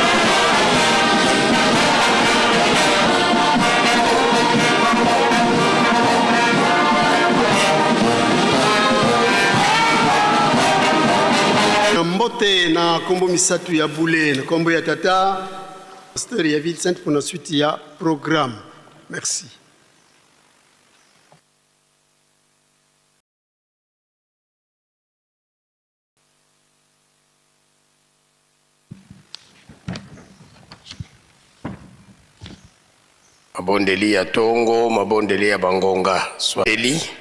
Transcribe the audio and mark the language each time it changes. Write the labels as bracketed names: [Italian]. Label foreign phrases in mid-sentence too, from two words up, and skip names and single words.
[Lingala] mbote na kombo misatu ya boule na kombo ya tata pasteur ya [French] ville sainte pour la suite [Lingala] ya programme. Merci. Mabondeli ya Tongo, mabondeli ya Bangonga, Swahili,